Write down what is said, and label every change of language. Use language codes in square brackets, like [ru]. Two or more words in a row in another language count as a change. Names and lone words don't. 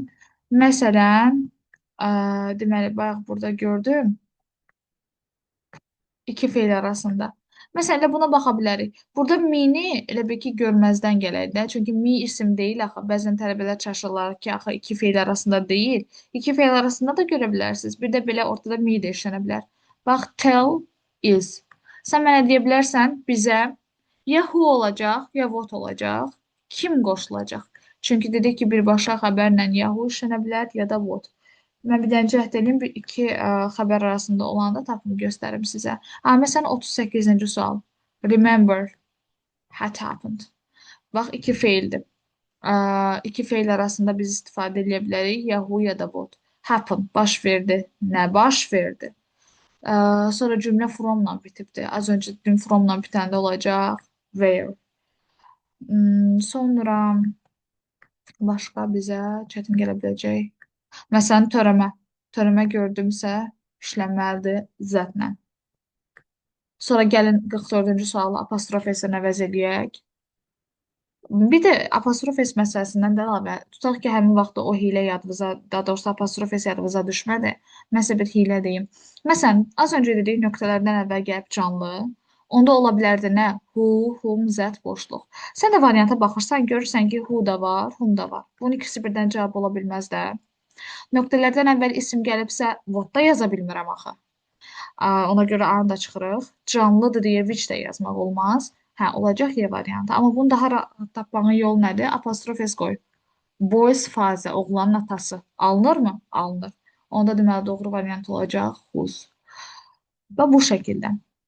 [az] Məsələn, deməli, bayaq burada gördüm iki feil arasında. Məsələn, elə buna baxa bilərik. Burada mini elə bil ki, görməzdən gələk də. Çünki mi isim deyil axı. Bəzən tələbələr çaşırlar ki, axı iki feil arasında deyil. İki feil arasında da görə bilərsiniz. Bir də belə ortada mi də işlənə bilər. Bax, [en] tell is. [az] Sən mənə deyə bilərsən, bizə ya who olacaq, ya what olacaq. Kim qoşulacaq? Çünki dedik ki, birbaşa xəbərlə ya who işlənə bilər, ya da what. Mən bir dənə cəhd edeyim, bir iki xəbər arasında olanda tapımı göstərim sizə. Məsələn, 38-ci sual. [en] Remember had happened. [az] Bax, iki feildir. İki feil arasında biz istifadə edə bilərik. Ya who, ya da what. Happen, baş verdi. Nə baş verdi? Sonra cümlə fromla bitibdir. Az öncə dedim fromla bitəndə olacaq where. Sonra başqa bizə çətin gələ biləcək. Məsələn, törəmə. Törəmə gördümsə, işlənməlidir zətlə. Sonra gəlin 44-cü sualı apostrof S-ə əvəz eləyək. Bir də apostrof S məsələsindən də əlavə, tutaq ki, həmin vaxtda o hilə yadınıza, daha doğrusu apostrof S yadınıza düşmədi. Məsələn, bir hilə deyim. Məsələn, az öncə dedik nöqtələrdən əvvəl gəlib canlı. Onda ola bilərdi nə? [en] Who, whom, that boşluq. [az] Sən də varianta baxırsan, görürsən ki, who da var, whom da var. Bunun ikisi birdən cavab ola bilməz də. Nöqtələrdən əvvəl isim gəlibsə, what da yaza bilmirəm axı. Ona görə A-nı da çıxırıq. Canlıdır deyə which də yazmaq olmaz. Hə, olacaq Y variantı. Amma bunu daha rahat tapmağın yolu nədir? Apostrof S qoy. [en] Boys father, [az] oğlanın atası. Alınırmı? Alınır. Onda deməli doğru variant olacaq whose. Və bu şəkildə.